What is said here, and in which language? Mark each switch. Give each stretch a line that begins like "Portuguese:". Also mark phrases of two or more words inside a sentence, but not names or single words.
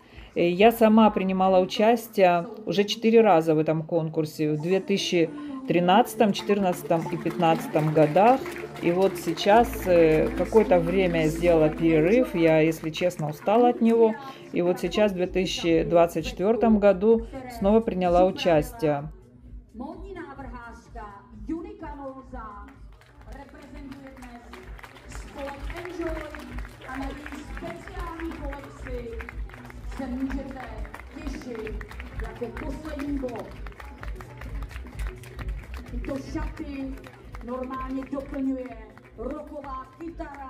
Russian: Я сама принимала участие уже 4 раза в этом конкурсе. В 2013, 2014 и 2015 годах. И вот сейчас какое-то время я сделала перерыв. Я, если честно, устала от него. И вот сейчас в 2024 году снова приняла участие.
Czech: Módní návrhářka Junika Volza reprezentuje dnes spolek Enjoy a na její speciální kolekci se můžete těšit jako poslední bod. Tyto šaty normálně doplňuje rocková kytara.